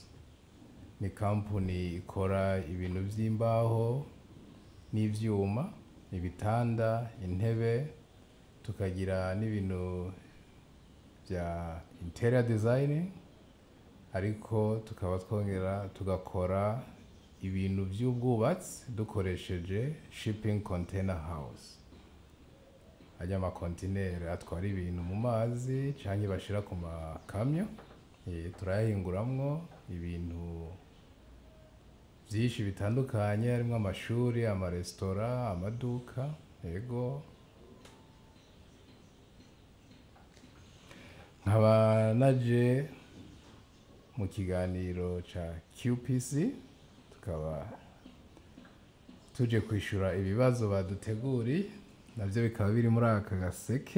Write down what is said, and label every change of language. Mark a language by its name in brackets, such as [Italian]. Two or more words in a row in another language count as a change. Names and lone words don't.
[Rundi] Ni kampuni ikora ibintu by'imbaho n'ivyuma, ibitanda, intebe, tukagira n'ibintu bya [English] interior designing, [Rundi] ariko tukaba twongera tugakora ibintu by'ubwubatsi dukoresheje [English] shipping container house. [Rundi] Ajya amakontineri atwara ibintu mu mazi canke bashira ku makamyo, turayahinguramwo ibintu byinshi bitandukanye, harimo amashuri, amaresitora, amaduka. Yego, nkaba naje mu kiganiro ca QPC, tukaba tuje kwishura ibibazo baduteguri, navyo bikaba biri muri aka gaseke.